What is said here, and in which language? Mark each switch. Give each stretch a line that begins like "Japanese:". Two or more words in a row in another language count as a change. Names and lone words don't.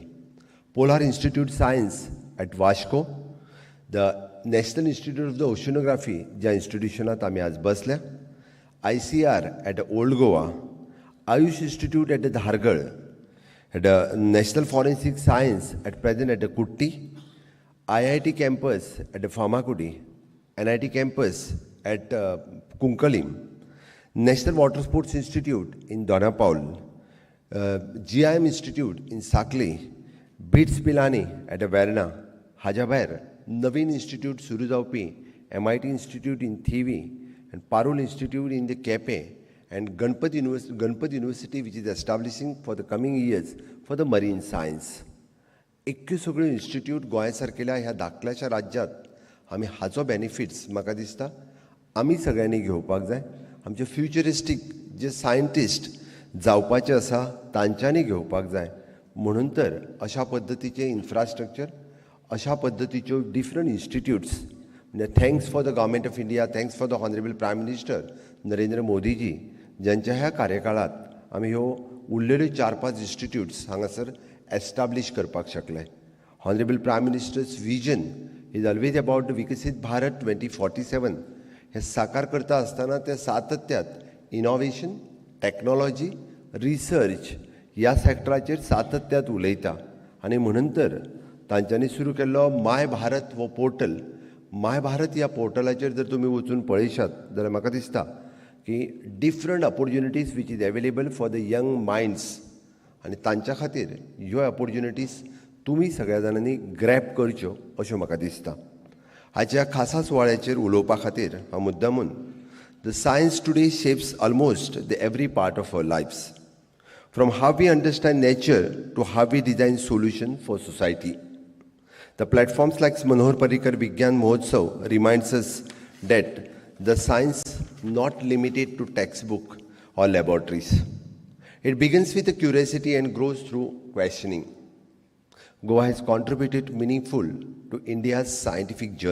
English: Polar Institute Science at Vasco, the National Institute of the Oceanography
Konkani: ज्या इन्स्टिट्यूशनांत आमी आज बसल्या,
English: ICR at Old Goa, Ayush Institute at Dhargal, at National Forensic Science at present at Kutti, IIT campus at Famakudi, NIT campus at Kunkalim, National Water Sports Institute in Dona, GIM Institute in Sakli, BITS Pilani at Verna,
Konkani: हाज्या भायर नवीन इन्स्टिट्यूट सुरू जावपी
English: MIT Institute in Thivi and Parul Institute in the Kepe and Ganpat University which is establishing for the coming years for the marine science.
Konkani: इतक्यो सगळ्यो इन्स्टिट्यूट गोंया सारकेल्या ह्या धाकल्याशा राज्यांत आमी हाचो बेनिफिट्स म्हाका दिसता आमी सगळ्यांनी घेवपाक जाय. आमचे फ्युचरिस्टीक जे सायंटिस्ट जावपाचे आसा तांच्यांनी घेवपाक जाय. म्हणून तर अशा पद्दतीचे इन्फ्रास्ट्रक्चर, अशा पद्दतीच्यो
English: different institutes
Konkani: म्हणजे
English: thanks for the Government of India, thanks for the Honourable Prime Minister Narendra Modiji
Konkani: ज्यांच्या ह्या कार्यकाळात आमी ह्यो उरलेल्यो 4-5 इन्स्टिट्यूट्स हांगासर एस्टाब्लिश करपाक शकले.
English: Honourable Prime Minister's vision is always about the Viksit Bharat 2047
Konkani: हे साकार करता आसतना ते सातत्यात इनोव्हेशन, टेक्नॉलॉजी, रिसर्च ह्या सॅक्टराचेर सातत्यात उलयता. आनी म्हणून तर तांच्यांनी सुरू केल्लो माय भारत हो पोर्टल, माय भारत ह्या पोर्टलाचेर जर तुमी वचून पळयशात जाल्यार म्हाका दिसता की
English: different opportunities which is available for the young minds
Konkani: आनी तांच्या खातीर ह्यो ऑपॉर्च्युनिटीज तुमी सगळ्या जाणांनी ग्रॅब करच्यो अश्यो म्हाका दिसता. हाच्या खासा सुवाळ्याचेर उलोवपा खातीर हांव मुद्दामून
English: the science today shapes almost the every part of our lives, from how we understand nature to how we design solution for society. The platforms like Manohar Parrikar Vidnyan Mahotsav reminds us that the science not limited to textbook or laboratories. It begins with a curiosity and grows through questioning. Goa has contributed meaningful to India's scientific journey.